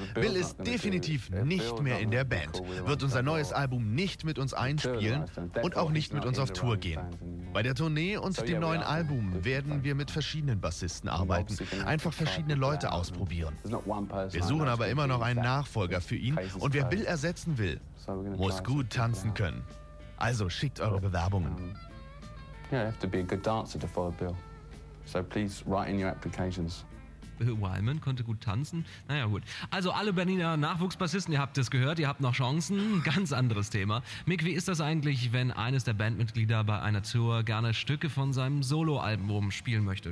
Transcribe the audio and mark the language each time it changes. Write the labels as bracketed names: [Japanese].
[German] Bill ist definitiv nicht mehr in der Band, wird unser neues Album nicht mit uns einspielen und auch nicht mit uns auf Tour gehen. Bei der Tournee und dem neuen Album werden wir mit verschiedenen Bassisten arbeiten, einfach verschiedene Leute ausprobieren. Wir suchen aber immer noch einen Nachfolger für ihn und wer Bill ersetzen will, muss gut tanzen können. Also schickt eure Bewerbungen. [English] Ja, you have to be a good dancer to follow Bill. So please write in your applications. [German] Bill Wyman konnte gut tanzen. Naja, gut. Also alle Berliner Nachwuchsbassisten, ihr habt es gehört, ihr habt noch Chancen. Ganz anderes Thema. Mick, wie ist das eigentlich, wenn eines der Bandmitglieder bei einer Tour gerne Stücke von seinem Soloalbum spielen möchte?